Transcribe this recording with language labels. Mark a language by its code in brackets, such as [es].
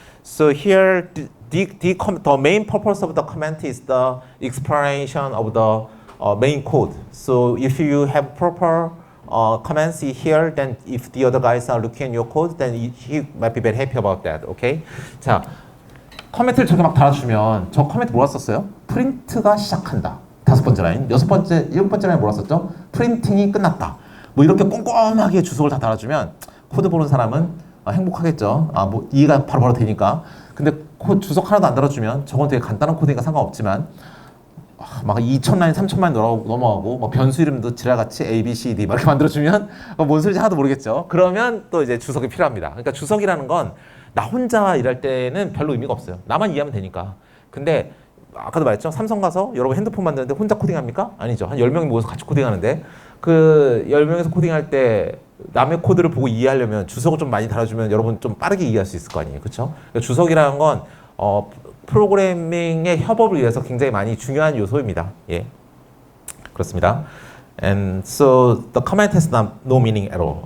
[en] So here, the main purpose of the comment is the explanation of the main code. So if you have proper comments here, then if the other guys are looking at your code, then he might be very happy about that, okay? [ko] 자, 커멘트를 저렇게 막 달아주면 저 커멘트 뭐라 썼어요? 프린트가 시작한다. 5번째 라인, 6번째, 7번째 라인 뭐라 썼죠? 프린팅이 끝났다. 뭐 이렇게 꼼꼼하게 주석을 다 달아주면 코드 보는 사람은 행복하겠죠. 뭐 이해가 바로바로 되니까. 근데 주석 하나도 안 달아주면 저건 되게 간단한 코드니까 상관없지만 막 2,000라인, 3,000라인 넘어가고 뭐 변수 이름도 지랄같이 A, B, C, D 막 이렇게 만들어주면 뭔 소리인지 하나도 모르겠죠. 그러면 또 이제 주석이 필요합니다. 그러니까 주석이라는 건 나 혼자 일할 때는 별로 의미가 없어요. 나만 이해하면 되니까. 근데 아까도 말했죠. 삼성 가서 여러분 핸드폰 만드는데 혼자 코딩합니까? 아니죠. 한 10명이 모여서 같이 코딩하는데 그 10명에서 코딩할 때 남의 코드를 보고 이해하려면 주석을 좀 많이 달아주면 여러분 좀 빠르게 이해할 수 있을 거 아니에요. 그렇죠? 그러니까 주석이라는 건 프로그래밍의 협업을 위해서 굉장히 많이 중요한 요소입니다. 예, 그렇습니다. [en] And so the comment has no meaning at all.